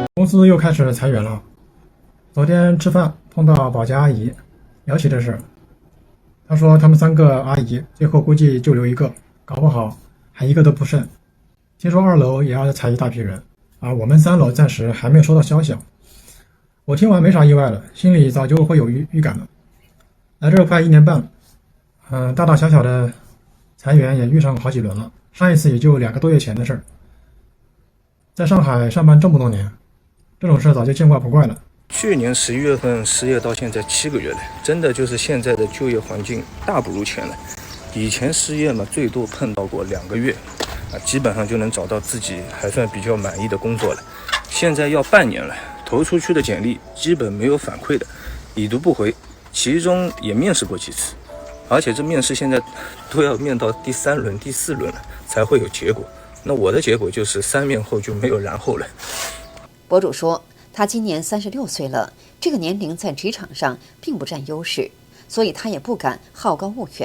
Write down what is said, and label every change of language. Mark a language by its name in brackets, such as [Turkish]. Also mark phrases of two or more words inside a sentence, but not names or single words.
[Chinese] 公司又開始裁員了，昨天吃飯碰到保潔阿姨聊起這事，他說他們3個阿姨最後估計就留1個，搞不好還1個都不剩。聽說2樓也要裁一大批人，我們3樓暫時還沒有收到消息。我聽完沒啥意外了，心裡早就會有預感了。來這快1年半了，大大小小的裁員也遇上好幾輪了，上一次也就2個多月前的事兒。在上海上班這麼多年，這種事早就見怪不怪了。去年11月份失業到現在7個月了，真的就是現在的就業環境大不如前了。以前失業嘛，最多碰到過2個月，基本上就能找到自己還算比较滿意的工作了。現在要半年了，投出去的簡歷基本沒有反饋的，已讀不回，其中也面試過幾次，而且這面試現在都要面到第3輪、第4輪了才會有結果。那我的結果就是3面後就沒有然後了。博主說，他今年36歲了，這個年齡在職場上並不佔優勢，所以他也不敢好高騖遠。